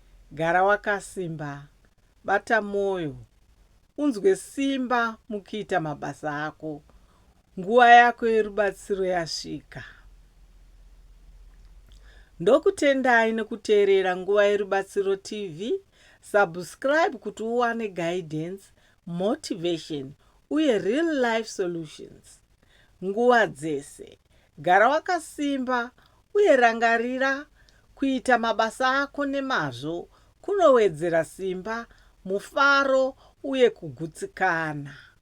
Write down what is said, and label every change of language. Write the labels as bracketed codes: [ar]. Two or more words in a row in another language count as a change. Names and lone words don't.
[sn] Gara wakasimba, bata moyo, unzwe simba mukuita mabasa ako. Nguva yako yerubatsiro yasvika. Ndokutendai nekuteerera Nguva yeRubatsiro T V. Subscribe kuti uwane [en] guidance, motivation [sn] uye [en] real life solutions. [sn] Nguva dzese, gara wakasimba uye rangarira kuita mabasa ako nemazvo kunowedzera simba, mufaro uye kugutsikana.